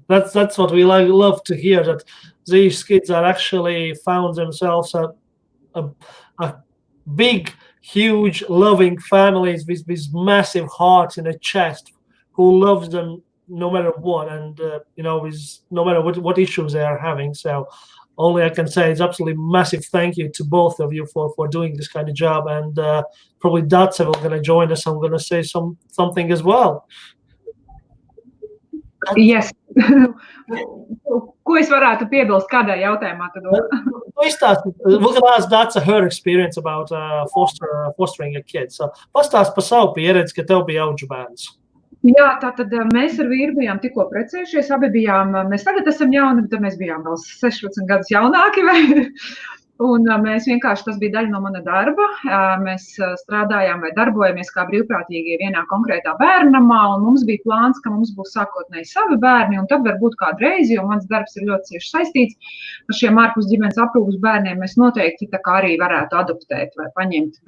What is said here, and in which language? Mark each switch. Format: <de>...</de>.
<en>That's what we love to hear, that these kids are actually found themselves a big, huge, loving families with massive hearts in a chest, who loves them no matter what, and with no matter what issues they are having. So only I can say is absolutely massive thank you to both of you for doing this kind of job. And probably Dace will going to join us. I'm going to say something as well. Yes.</en> <lv>Ko es varētu piebilst kādā jautājumā?</lv> <en>We're going to ask Dace her experience about fostering a kid.</en> <lv>So pastāst par savu pieredzi, ka tev bija audžu bērns. Jā, tātad mēs ar vīru bijām tikko precējušies, mēs tagad esam jauni, bet mēs bijām vēl 16 gadus jaunāki. Un mēs vienkārši, tas bija daļa no mana darba. Mēs strādājām vai darbojamies kā brīvprātīgie vienā konkrētā bērnamā, un mums bija plāns, ka mums būs sākotnēji savi bērni, un tad varbūt kādreiz, jo mans darbs ir ļoti cieši saistīts ar šiem ārpus ģimenes aprūpes bērniem, mēs noteikti tā kā arī varētu adoptēt vai paņemt.</lv>